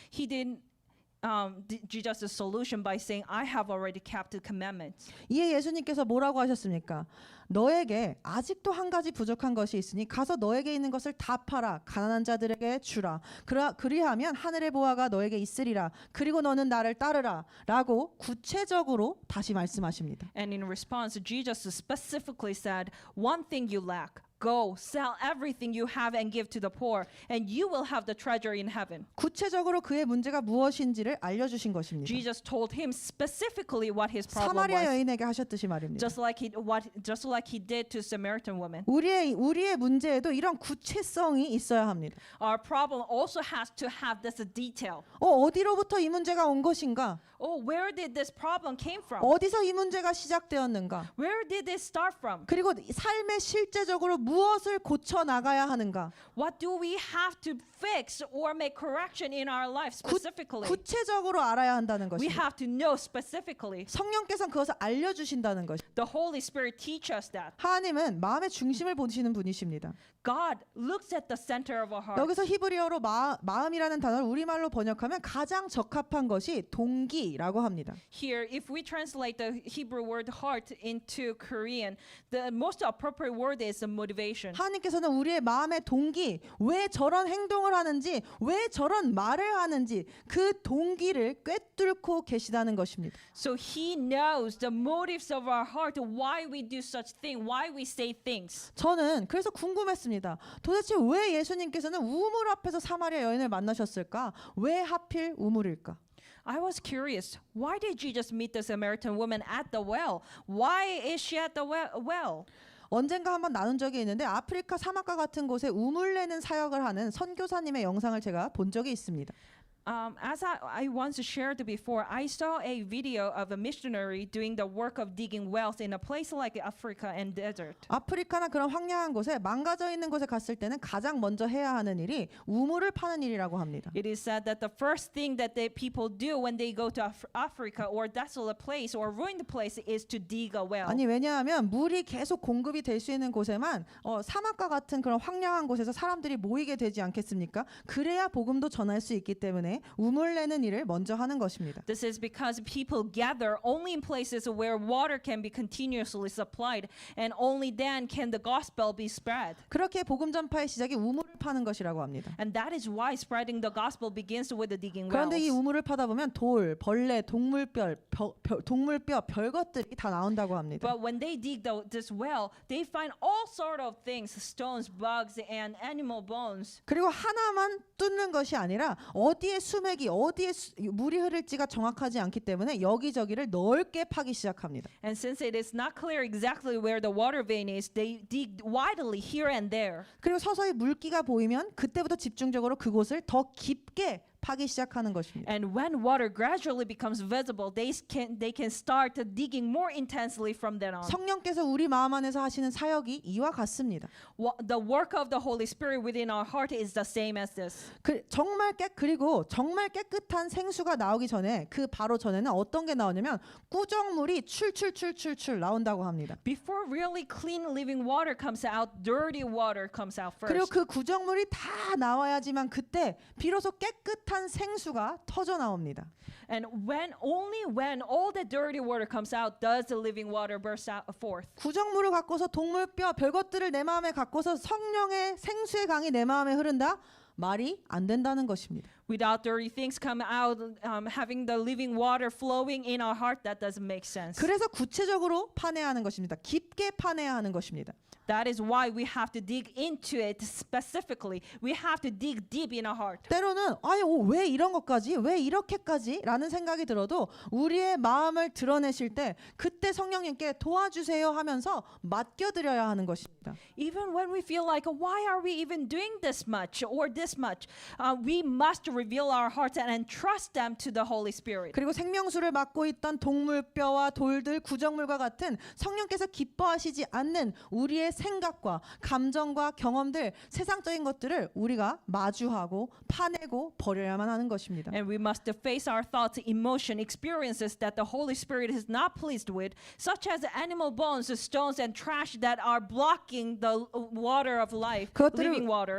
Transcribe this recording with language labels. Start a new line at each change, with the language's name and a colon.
English: He didn't Jesus' solution by saying, I have already kept the commandments.
Korean: 이에 예수님께서 뭐라고 하셨습니까? 너에게 아직도 한 가지 부족한 것이 있으니 가서 너에게 있는 것을 다 팔아 가난한 자들에게 주라. 그리하면 하늘의 보화가 너에게 있으리라. 그리고 너는 나를 따르라. 라고 구체적으로 다시 말씀하십니다.
English: And in response, Jesus specifically said, one thing you lack. Go, sell everything you have and give to the poor, and you will have the treasure in heaven.
Korean: 구체적으로 그의 문제가 무엇인지를 알려주신 것입니다.
English: Jesus told him specifically what his problem
Korean: 사마리아
English: was,
Korean: 여인에게 하셨듯이 말입니다.
English: just like he did to Samaritan woman.
Korean: 우리의 문제에도 이런 구체성이 있어야 합니다.
English: Our problem also has to have this detail.
Korean: 어디로부터 이 문제가 온 것인가?
English: Oh, where did this problem came from?
Korean: 어디서 이 문제가 시작되었는가?
English: Where did this start from?
Korean: 그리고 삶에 실제적으로 무엇을 고쳐 나가야 하는가?
English: What do we have to fix or make correction in our life specifically?
Korean: 구체적으로 알아야 한다는
English: We
Korean: 것입니다.
English: have to know specifically.
Korean: 성령께서는 그것을 알려주신다는 것입니다.
English: The Holy Spirit teach us that.
Korean: 하나님은 마음의 중심을 보시는 분이십니다.
English: God looks at the center of our heart.
Korean: 여기서 히브리어로 마음이라는 단어를 우리말로 번역하면 가장 적합한 것이 동기라고 합니다.
English: Here, if we translate the Hebrew word heart into Korean, the most appropriate word is motivation.
Korean: 하나님께서는 우리의 마음의 동기, 왜 저런 행동을 하는지, 왜 저런 말을 하는지 그 동기를 꿰뚫고 계시다는 것입니다.
English: So He knows the motives of our heart, why we do such thing, why we say things.
Korean: 저는 그래서 궁금했습니다. 도대체 왜 예수님께서는 우물 앞에서 사마리아 여인을 만나셨을까? 왜 하필 우물일까?
English: I was curious. Why did Jesus meet the Samaritan woman at the well? Why is she at the well?
Korean: 언젠가 한번 나눈 적이 있는데 아프리카 사막과 같은 곳에 우물 내는 사역을 하는 선교사님의 영상을 제가 본 적이 있습니다.
English: As I once shared before, I saw a video of a missionary doing the work of digging wells in a place like Africa and desert.
Korean: 아프리카나 그런 황량한 곳에 망가져 있는 곳에 갔을 때는 가장 먼저 해야 하는 일이 우물을 파는 일이라고 합니다.
English: It is said that the first thing that the people do when they go to Africa or desolate place or ruined place is to dig a well.
Korean: 아니 왜냐하면 물이 계속 공급이 될 수 있는 곳에만 사막과 같은 그런 황량한 곳에서 사람들이 모이게 되지 않겠습니까? 그래야 복음도 전할 수 있기 때문에 우물 내는 일을 먼저 하는 것입니다.
English: This is because people gather only in places where water can be continuously supplied, and only then can the gospel be spread.
Korean: 그렇게 복음 전파의 시작이 우물을 파는 것이라고 합니다.
English: And that is why spreading the gospel begins with the digging
Korean: 그런데 이
English: wells.
Korean: 우물을 파다 보면 돌, 벌레, 동물뼈, 별것들이 다 나온다고 합니다.
English: But when they dig this well, they find all sort of things, stones, bugs, and animal bones.
Korean: 그리고 하나만 뚫는 것이 아니라 어디에 수맥이 어디에 물이 흐를지가 정확하지 않기 때문에 여기저기를 넓게 파기 시작합니다.
English: And since it is not clear exactly where the water vein is, they dig widely here and there.
Korean: 그리고 서서히 물기가 보이면 그때부터 집중적으로 그곳을 더 깊게 파기 시작하는 것입니다.
English: And when water gradually becomes visible, they can start digging more intensely from then on.
Korean: 성령께서 우리 마음 안에서 하시는 사역이 이와 같습니다.
English: The work of the Holy Spirit within our heart is the same as this.
Korean: 그리고 정말 깨끗한 생수가 나오기 전에 그 바로 전에는 어떤 게 나오냐면 꾸정물이 출출 나온다고 합니다.
English: Before really clean living water comes out, dirty water comes out
Korean: 그리고
English: first.
Korean: 그 구정물이 다 나와야지만 그때 비로소 깨끗한 생수가 터져 나옵니다.
English: And only when all the dirty water comes out does the living water burst out forth.
Korean: 구정물을 갖고서 동물뼈 별것들을 내 마음에 갖고서 성령의 생수의 강이 내 마음에 흐른다? 말이 안 된다는 것입니다.
English: Without dirty things come out, having the living water flowing in our heart, that doesn't make sense.
Korean: 그래서 구체적으로 파내야 하는 것입니다. 깊게 파내야 하는 것입니다.
English: That is why we have to dig into it specifically. We have to dig deep in our heart.
Korean: 때로는 왜 이런 것까지? 왜 이렇게까지? 라는 생각이 들어도 우리의 마음을 드러내실 때 그때 성령님께 도와주세요 하면서 맡겨드려야 하는 것입니다.
English: Even when we feel like, why are we even doing this much or this much? We must reveal our hearts and entrust them to the Holy Spirit.
Korean: 그리고 생명수를 맡고 있던 동물뼈와 돌들, 구정물과 같은 성령께서 기뻐하시지 않는 우리의 생각과 감정과 경험들, 세상적인 것들을 우리가 마주하고 파내고 버려야만 하는 것입니다.
English: And we must face our thoughts, emotion, experiences that the Holy Spirit is not pleased with, such as animal bones, stones, and trash that are blocking the water of life, living water.